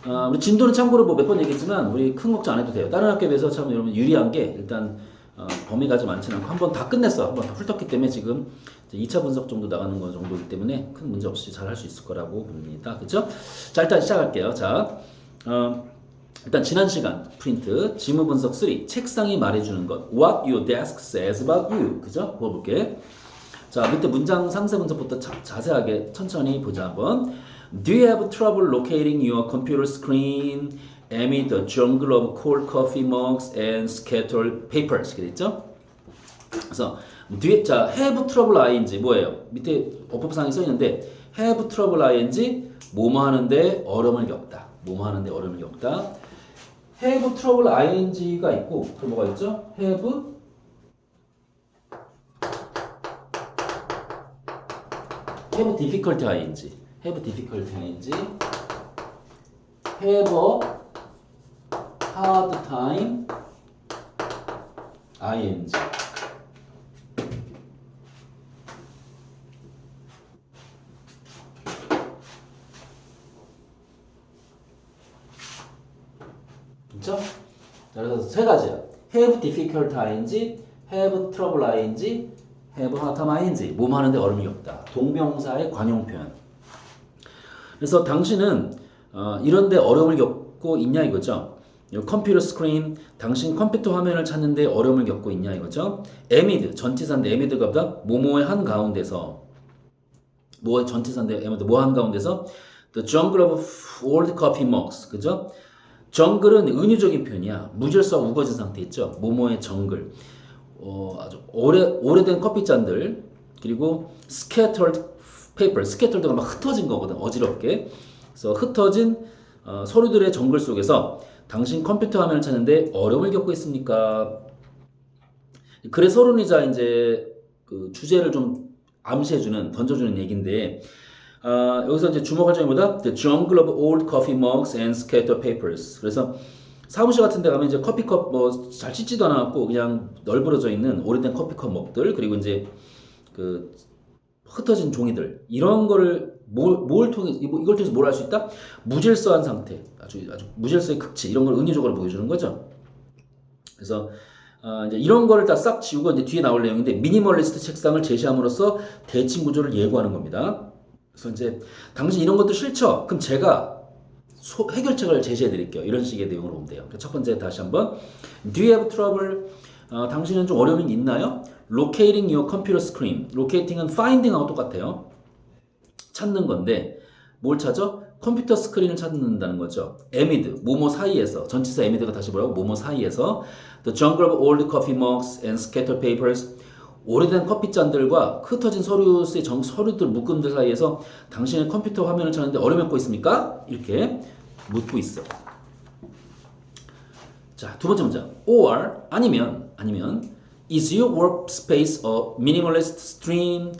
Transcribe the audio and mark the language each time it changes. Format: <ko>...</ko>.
<ko>우리 진도는 참고로 뭐 몇 번 얘기했지만 우리 큰 걱정 안 해도 돼요. 다른 학교에 비해서 참 여러분 유리한 게 일단 범위가 좀 많지는 않고 한 번 다 끝냈어. 한 번 다 훑었기 때문에 지금 2차 분석 정도 나가는 거 정도이기 때문에 큰 문제 없이 잘 할 수 있을 거라고 봅니다. 그쵸? 자, 일단 시작할게요. 자, 일단 지난 시간 프린트 지문 분석 3 책상이 말해주는 것</ko> <en>What your desk says about you</en> <ko>그죠? 그거 볼게. 자, 밑에 문장 상세 분석부터 자세하게 천천히 보자 한번.</ko> <en>Do you have trouble locating your computer screen amid the jungle of cold coffee mugs and scattered papers?</en> <ko>그랬죠? 그래서 뒤에 자 have trouble ing 뭐예요? 밑에 어법상에 써 있는데 have trouble ing 뭐뭐 하는데 어려움을 겪다. 뭐뭐 하는데 어려움을 겪다. have trouble ing가 있고 또 뭐가 있죠?</ko> <en>have difficult ing have difficult ing have a hard time ing 그렇죠? 그래서 세 가지야. have difficult ing, have trouble ing, have hard time ing.</en> <ko>몸 하는데 어려움이 없다. 동명사의 관용 표현. 그래서 당신은 이런데 어려움을 겪고 있냐 이거죠. 컴퓨터 스크린, 당신 컴퓨터 화면을 찾는데 어려움을 겪고 있냐 이거죠. amid, 전치사인데 amid가 보다 뭐뭐의 한 가운데서 뭐의 전치사인데 amid 뭐 한 가운데서</ko> <en>the jungle of old coffee mugs,</en> <ko>그죠? 정글은 은유적인 표현이야. 무질서와 우거진 상태 있죠. 모모의 정글. 아주 오래된 커피잔들.</ko> <en>그리고 scattered paper.</en> <ko>scattered가 막 흩어진 거거든. 어지럽게. 그래서 흩어진 서류들의 정글 속에서 당신 컴퓨터 화면을 찾는데 어려움을 겪고 있습니까? 글의 서론이자 이제 그 주제를 좀 암시해주는, 던져주는 얘기인데, 여기서 이제 주목할 점이 뭐다?</ko> <en>The jungle of old coffee mugs and scattered papers.</en> <ko>그래서 사무실 같은 데 가면 이제 커피컵 뭐 잘 씻지도 않았고 그냥 널브러져 있는 오래된 커피컵 먹들 그리고 이제 그 흩어진 종이들 이런 거를 뭘 통해 이걸 통해서 뭘 할 수 있다? 무질서한 상태, 아주 무질서의 극치 이런 걸 은유적으로 보여주는 거죠. 그래서 이제 이런 거를 다 싹 지우고 이제 뒤에 나올 내용인데 미니멀리스트 책상을 제시함으로써 대칭 구조를 예고하는 겁니다. 그래서 이제 당신 이런 것도 싫죠? 그럼 제가 해결책을 제시해 드릴게요. 이런 식의 내용으로 보면 돼요. 첫 번째 다시 한번</ko> <en>Do you have trouble?</en> <ko>당신은 좀 어려움이 있나요?</ko> <en>Locating your computer screen.</en> <ko>Locating은 finding하고 똑같아요. 찾는 건데 뭘 찾아? 컴퓨터 스크린을 찾는다는 거죠. amid, 뭐뭐 사이에서 전치사 amid가 다시 뭐라고?</ko> <en>뭐뭐 사이에서 The jungle of old coffee mugs and scattered papers.</en> <ko>오래된 커피잔들과 흩어진 서류들 묶음들 사이에서 당신의 컴퓨터 화면을 찾는데 어려움을 겪고 있습니까? 이렇게 묻고 있어.</ko> <en>자, 두 번째 문장. Or 아니면 Is your workspace a minimalist stream?</en>